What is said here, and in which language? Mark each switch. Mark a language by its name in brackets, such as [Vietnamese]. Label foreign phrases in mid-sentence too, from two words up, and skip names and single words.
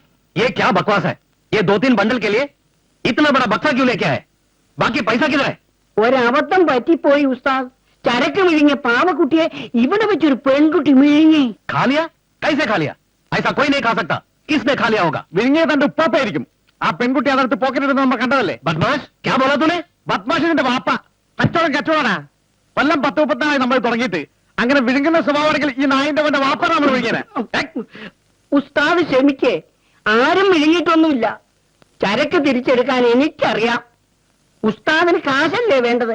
[Hindi] ये क्या बकवास है? ये 2-3 बंडल के लिए इतना बड़ा बक्सा क्यों लेके आए? बाकी पैसा किधर है? [Malayalam] ഒരബദ്ധം പറ്റിപ്പോയി ഉസ്താദ്. ചരക്ക് വിഴുങ്ങിയ പാവക്കുട്ടിയെ ഇവിടെ വെച്ചൊരു പെൺകുട്ടി വിഴുങ്ങി. [Hindi] खा लिया? कैसे खा लिया? ऐसा कोई नहीं खा सकता. किसने खा लिया होगा? [Malayalam] വിഴുങ്ങിയ തന്റെ ഉപ്പാപ്പായിരിക്കും. ആ പെൺകുട്ടി അതെടുത്ത് പോക്കറ്റിടുന്ന നമ്മൾ കണ്ടതല്ലേ? [Hindi] बदमाश, क्या बोला तूने? [Malayalam] ബദ്മാഷിന്റെ വാപ്പ. കച്ചവടാ. കൊല്ലം 10-30 നമ്മൾ തുടങ്ങിയിട്ട്. അങ്ങനെ വിഴുങ്ങുന്ന സ്വഭാവമാണെങ്കിൽ ഈ നായിന്റെ അവന്റെ വാപ്പ നമ്മൾ വിഴുങ്ങിയത്. ഉസ്താദ് ക്ഷമിക്കേ, ആരും വിഴുങ്ങിയിട്ടൊന്നുമില്ല. ചരക്ക് തിരിച്ചെടുക്കാൻ എനിക്കറിയാം. ഉസ്താദിന് കാശല്ലേ വേണ്ടത്?